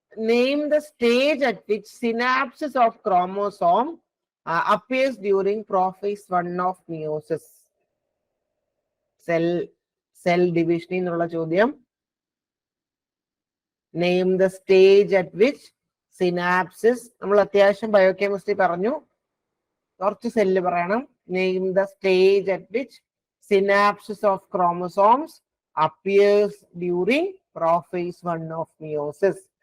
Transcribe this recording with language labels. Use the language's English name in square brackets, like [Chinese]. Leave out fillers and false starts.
[English] Name the stage at which synapses of chromosome appears during prophase 1 of meiosis. [Malayalam] Cell division എന്നുള്ള ചോദ്യം. [English] Name the stage at which synapses, [Malayalam] നമ്മൾ അത്യാവശ്യം biochemistry പറഞ്ഞു, കുറച്ച് cell പറയണം. [English] Name the stage at which synapses of chromosomes appears during prophase 1 of meiosis.